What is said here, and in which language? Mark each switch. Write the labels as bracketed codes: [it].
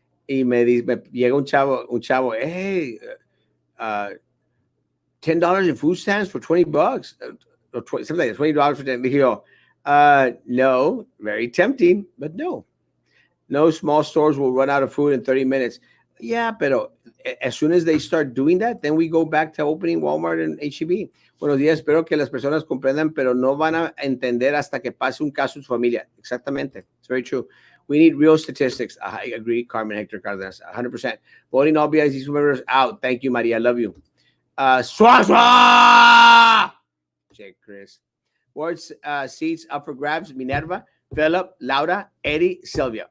[es] Y me llega un chavo, [en] hey, $10 in food stamps for $20, or something like that, $20 for 10. Dije, no, very tempting, but no. No small stores will run out of food in 30 minutes. Yeah, pero as soon as they start doing that, then we go back to opening Walmart and H-E-B. [es] Buenos días, espero que las personas comprendan, pero no van a entender hasta que pase un caso en su familia. [en] Exactamente. It's very true. We need real statistics. I agree, Carmen Hector Cardenas, 100%. Voting all BIC members out. Thank you, Maria. Love you. Swaswa! Check, Chris. Boards seats up for grabs. Minerva, Philip, Laura, Eddie, Sylvia.